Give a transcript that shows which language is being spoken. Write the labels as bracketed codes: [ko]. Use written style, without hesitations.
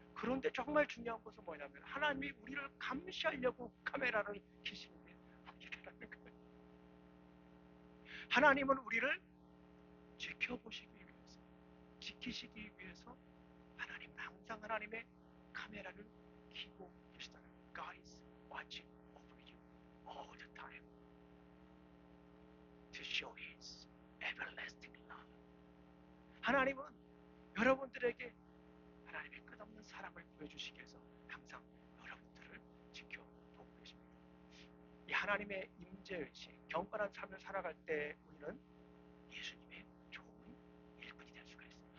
[ko] 그런데 정말 중요한 것은 뭐냐면 하나님이 우리를 감시하려고 카메라를 켜시는 게 아니라는 거예요. 하나님은 우리를 지켜보시기 위해서, 지키시기 위해서 하나님은 항상 하나님의 카메라를 켜고 계시다는 거예요. [en] God is watching over you all the time to show His everlasting love. [ko] 하나님은 여러분들에게 하나님의 끝없는 사랑을 보여주시기 위해서 항상 여러분들을 지켜보고 계십니다. 이 하나님의 임재의식, 경건한 삶을 살아갈 때 우리는 예수님의 좋은 일꾼이 될 수가 있어요.